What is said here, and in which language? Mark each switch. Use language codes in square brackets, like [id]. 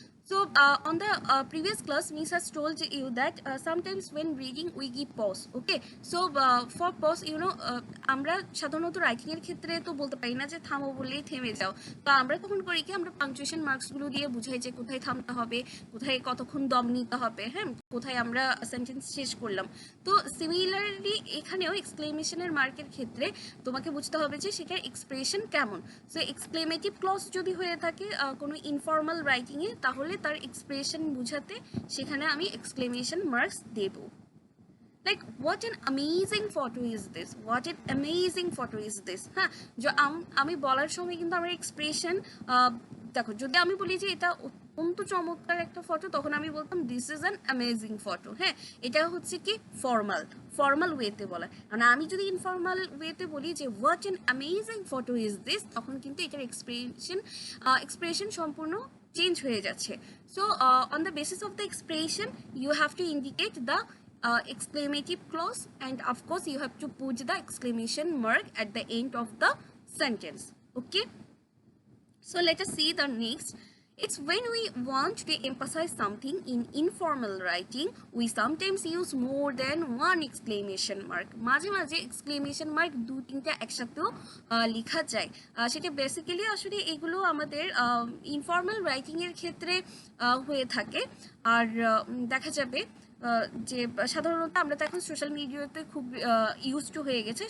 [en] So on the previous class, Miss has told you that sometimes when reading we give pause. Okay, so for pause, [bn] আমরা সাধারণত writing এর ক্ষেত্রে তো বলতে পারি না যে থামো বললেই থেমে যাও। তো আমরা তখন করি কি, আমরা পাংচুয়েশন মার্কস গুলো দিয়ে বুঝাই যে কোথায় থামতে হবে, কোথায় কতক্ষণ দম নিতে হবে, হ্যাঁ, কোথায় আমরা সেন্টেন্স শেষ করলাম। তো সিমিলারলি এখানেও এক্সক্লেমেশনের মার্কের ক্ষেত্রে তোমাকে বুঝতে হবে যে সেটার এক্সপ্রেশন কেমন। সো এক্সক্লেমেটিভ ক্লজ যদি হয়ে থাকে কোনো ইনফর্মাল রাইটিংয়ে, তাহলে তার এক্সপ্রেশন বুঝাতে সেখানে আমি exclamation marks Dev. [en] Like what an amazing photo is this, what an amazing photo is this. [bn] হ্যাঁ, আমি বলার সময় কিন্তু আমার এক্সপ্রেশন দেখো, যদি আমি বলি যে এটা অত্যন্ত চমৎকার একটা ফটো, তখন আমি বলতাম [en] This is an amazing photo. [bn] হ্যাঁ, এটা হচ্ছে কি ফর্মাল ওয়েতে বলা। মানে আমি যদি ইনফর্মাল ওয়েতে বলি যে [en] what an amazing photo is this, [bn] তখন কিন্তু এটার এক্সপ্রেশন সম্পূর্ণ চেঞ্জ হয়ে যাচ্ছে। [en] So on the basis of the expression you have to indicate the exclamative clause, and of course you have to put the exclamation mark at the end of the sentence. Okay, so let us see the next. It's when we want to emphasize something in informal writing, we sometimes use more than one exclamation mark. [bn] মাঝে মাঝে exclamation mark দু তিনটা একসাথেও লেখা যায়। সেটা basically আসলে এগুলো আমাদের ইনফর্মাল রাইটিং এর ক্ষেত্রে হয়ে থাকে। আর দেখা যাবে যে সাধারণত আমরা তো এখন সোশ্যাল মিডিয়াতে খুব ইউজ টু হয়ে গেছে।